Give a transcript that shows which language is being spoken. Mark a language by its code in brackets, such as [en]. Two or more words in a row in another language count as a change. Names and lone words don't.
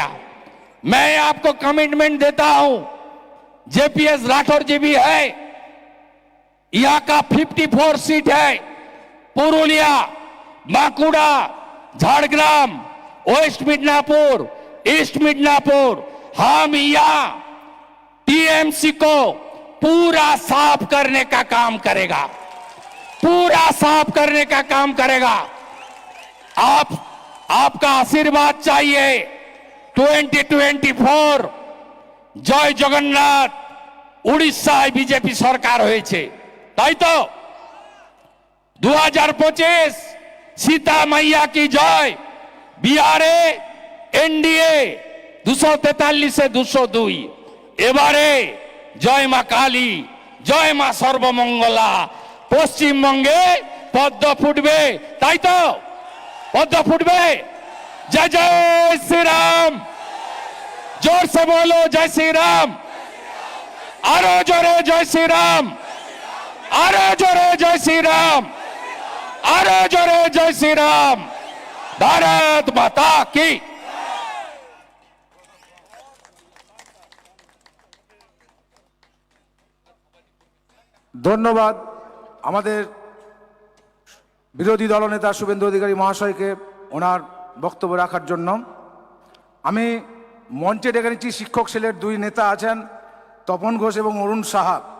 [hi] मैं आपको कमिटमेंट देता हूं, जेपीएस राठौर जी भी है, यहां का 54 सीट है, पुरुलिया, बांकुड़ा, झारग्राम, वेस्ट मिदनापुर, ईस्ट मिदनापुर, हम यहां टीएमसी को पूरा साफ करने का काम करेगा, पूरा साफ करने का काम करेगा। आपका आशीर्वाद चाहिए। [bn] 2024 জয় জগন্নাথ, উড়িষ্যায় বিজেপি সরকার হয়েছে, তাই তো? [hi] 2025 सीता मैया की जय, बिहारे एनडीए 243 से 202, [bn] এবারে জয় মা কালী, জয় মা সর্বমঙ্গলা। পশ্চিমবঙ্গে পদ্ম ফুটবে, তাই তো? পদ্ম ফুটবে। [hi] जय जय श्री राम, जोर से बोलो जय श्री राम, [bn] আরো জোরে [hi] जय श्री राम, [bn] আরো জোরে [hi] जय श्री राम, [bn] আরো জোরে [hi] जय श्री राम। भारत माता की। [bn] ধন্যবাদ আমাদের বিরোধী দলনেতা শুভেন্দু অধিকারী মহাশয়কে ওনার বক্তব্য রাখার জন্য। আমি মঞ্চে ডেকে নিচ্ছি শিক্ষক সেলের দুই নেতা আছেন, তপন ঘোষ এবং অরুণ সাহা।